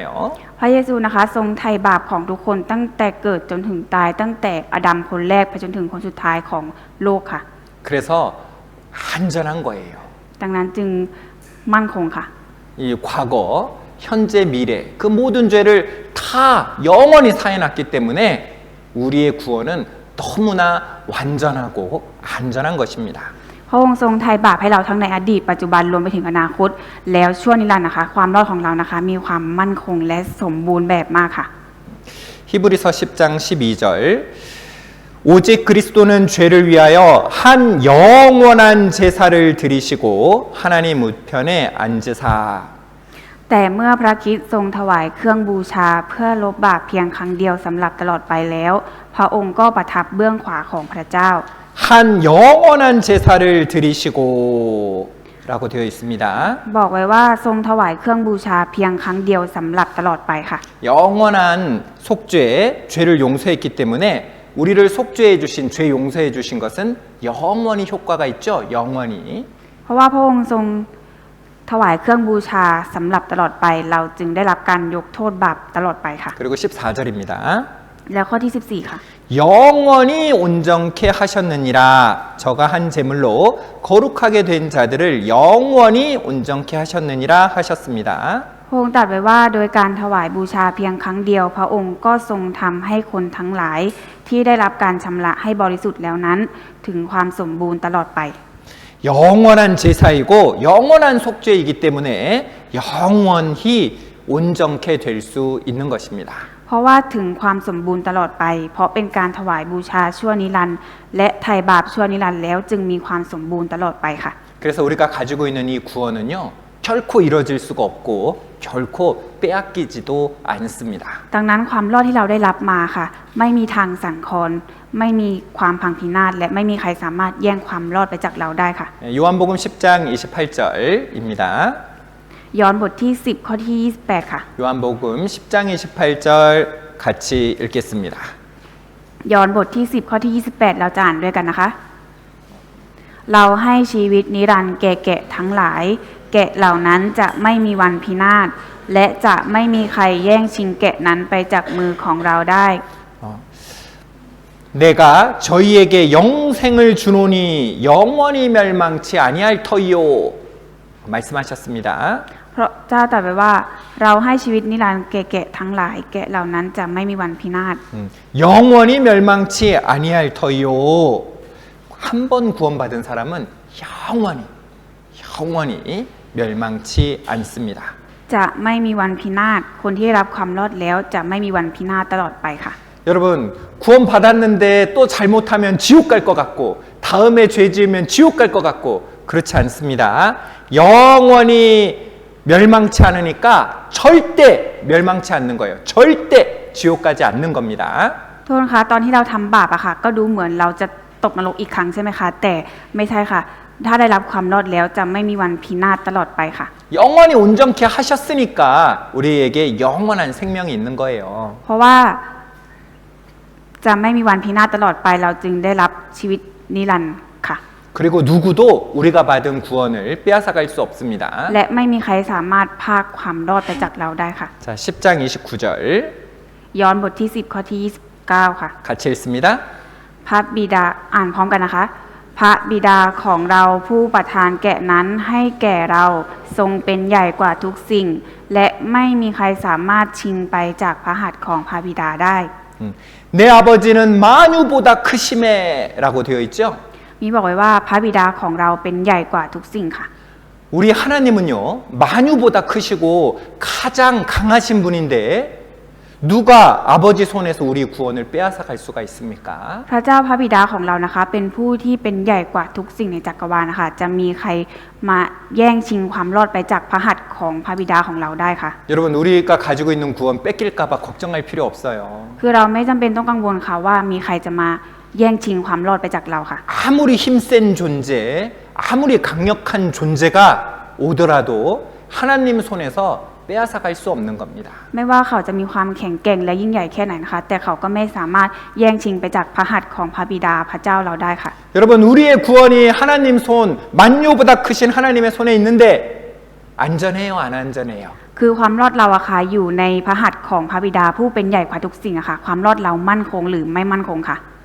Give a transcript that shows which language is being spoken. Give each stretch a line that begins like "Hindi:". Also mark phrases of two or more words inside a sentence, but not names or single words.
Thai: พระเยซูนะคะทรงไถ่บาปของทุกคนตั้งแต่เกิดจนถึงตายตั้งแต่อาดัมคนแรกไปจนถึงคนสุดท้ายของโลกค่ะ
Korean: 그래서 안전한 거예요.
Thai: ดังนั้นจึงมั่นคงค่ะ
Korean: 이 과거, 현재, 미래 그 모든 죄를 다 영원히 사해놨기 때문에 우리의 구원은 너무나 완전하고 안전한 것입니다.
Thai: พระองค์ทรงไถ่บาปให้เราทั้งในอดีตปัจจุบันรวมไปถึงอนาคตแล้วชั่วนิรันดร์นะคะความรอดของเรานะคะมีความมั่นคงและสมบูรณ์แบบมากค่ะ
Korean: 히브리서 10장 12절 오직 그리스도는 죄를 위하여 한 영원한 제사를 드리시고 하나님 우편에 앉으사
Thai: แต่เมื่อพระคริสต์ทรงถวายเครื่องบูชาเพื่อลบบาปเพียงครั้งเดียวสำหรับตลอดไปแล้วพระองค์ก็ประทับเบื้องขวาของพระเจ้า
Korean: 한 영원한 제사를 드리시고 라고 되어 있습니다.
Thai: บอกไว้ว่าทรงถวายเครื่องบูชาเพียงครั้งเดียวสำหรับตลอดไปค่ะ
Korean: 영원한 속죄, 죄를 용서했기 때문에 우리를 속죄해 주신, 죄 용서해 주신 것은 영원히 효과가 있죠. 영원히.
Thai: เพราะว่าพระองค์ทรงถวายเครื่องบูชาสำหรับตลอดไปเราจึงได้รับการยกโทษบาปตลอดไปค่ะ
Korean: 그리고 14절입니다.
Thai: แล้วข้อที่14ค่ะ
Korean: 영원히 온전케 하셨느니라 저가 한 제물로 거룩하게 된 자들을 영원히 온전케 하셨느니라 하셨습니다.
Thai: พระองค์ตรัสไว้ว่าโดยการถวายบูชาเพียงครั้งเดียวพระองค์ก็ทรงทำให้คนทั้งหลายที่ได้รับการชำระให้บริสุทธิ์แล้วนั้นถึงความสมบูรณ์ตลอดไป
Korean: 영원한 제사이고 영원한 속죄이기 때문에 영원히 온전케 될 수 있는 것입니다.
Thai: เพราะว่าถึงความสมบูรณ์ตลอดไปเพราะเป็นการถวายบูชาชั่วนิรันดร์และไถ่บาปชั่วนิรันดร์แล้วจึงมีความสมบูรณ์ตลอดไปค่ะ
Korean: 그래서 우리가 가지고 있는 이 구원은요 결코 이뤄질 수가 없고 결코 빼앗기지도 않습니다.
Thai: ดังนั้นความรอดที่เราได้รับมาค่ะไม่มีทางสั่นคลอนไม่มีความพังพินาศและไม่มีใครสามารถแย่งความรอดไปจากเราได้ค่ะ
Korean: 요한복음 10장 28절입니다.
Thai: ย้อนบทที่10ข้อที่28ค่ะ
Korean: 요한복음 10장 28절 같이 읽겠습니다.
Thai: ย้อนบทที่10ข้อที่28เราจะอ่านด้วยกันนะคะ เราให้ชีวิตนิรันดร์แก่แกะทั้งหลายแกะเหล่านั้นจะไม่มีวันพินาศและจะไม่มีใครแย่งชิงแกะนั้นไปจากมือของเราได้
Korean: 내가 저희에게 영생을 주노니 영원히 멸망치 아니할 터이요 말씀하셨습니다.
Thai: เพราะเจ้าตรัสไว้ว่าเราให้ชีวิตนิรันดร์แก่แกะทั้งหลายแกะเหล่านั้นจะไม่มีวันพินาศ
Korean: 영원히 멸망치 아니할 터이요. 한 번 구원받은 사람은 영원히 멸망치 않습니다.
Thai: จะไม่มีวันพินาศคนที่รับความรอดแล้วจะไม่มีวันพินาศตลอดไปค่ะ
Korean: 여러분 구원받았는데 또 잘못하면 지옥 갈 것 같고 다음에 죄 지으면 지옥 갈 것 같고 그렇지 않습니다. 영원히 멸망치 않으니까 절대 멸망치 않는 거예요. 절대 지옥 가지 않는 겁니다.
Thai: ทุกคนคะตอนที่เราทำบาปอะค่ะ ก็ดูเหมือนเราจะตกนรกอีกครั้งใช่ไหมคะ แต่ไม่ใช่ค่ะ ถ้าได้รับความรอดแล้วจะไม่มีวันพินาศตลอดไปค่ะ
Korean: 영원히 온전케 하셨으니까 우리에게 영원한 생명이 있는 거예요.
Thai: เพราะว่าจะไม่มีวันพินาศตลอดไปเราจึงได้รับชีวิตนิรันดร์ค่ะ
Korean: 그리고 누구도 우리가 받은 구원을 빼앗아갈 수 없습니다.
Thai: และไม่มีใครสามารถพรากความรอดไปจากเราได้ค่ะ
Korean: 자, 10장 29절
Thai: ย้อนบทที่10ข้อที่29ค่ะ
Korean: 같이 읽습니다.
Thai: พระบิดาอ่านพร้อมกันนะคะ พระบิดาของเราผู้ประทานแกะนั้นให้แก่เราทรงเป็นใหญ่กว่าทุกสิ่ง และไม่มีใครสามารถชิงไปจากพระหัตถ์ของพระบิดาได้
Korean: 내 아버지는 만유보다 크심에라고 되어 있죠.
Thai: มีบอกไว้ว่าพระบิดาของเราเป็นใหญ่กว่าทุกสิ่งค่ะ
Korean: 우리 하나님은요, 만유보다 크시고 가장 강하신 분인데 누가 아버지 손에서 우리 구원을 빼앗아갈 수가 있습니까?
Thai: พระเจ้าพระบิดาของเรานะคะ เป็นผู้ที่เป็นใหญ่กว่าทุกสิ่งในจักรวาลนะคะ จะมีใครมาแย่งชิงความรอดไปจากพระหัตถ์ของพระบิดาของเราได้ค่ะ
Korean: 여러분 우리가 가지고 있는 구원 뺏길까봐 걱정할 필요 없어요.
Thai: คือเราไม่จำเป็นต้องกังวลค่ะว่ามีใครจะมาแย่งชิงความรอดไปจากเราค่ะ
Korean: 아무리 힘센 존재, 아무리 강력한 존재가 오더라도 하나님 손에서 빼앗아갈 수 없는 겁니다.
Thai: ไม่ว่าเขาจะมีความแข็งแกร่งและยิ่งใหญ่แค่ไหนนะคะ แต่เขาก็ไม่สามารถแย่งชิงไปจากพระหัตถ์ของพระบิดาพระเจ้าเราได้ค่ะ
Korean: 여러분 우리의 구원이 하나님 손, 만유보다 크신 하나님의 손에 있는데 안전해요, 안 안전해요?
Thai: คือความรอดเราอะค่ะอยู่ในพระหัตถ์ของพระบิดาผู้เป็นใหญ่กว่าทุกสิ่งอะค่ะ ความรอดเรามั่นคงหรือไม่มั่นคงค่ะ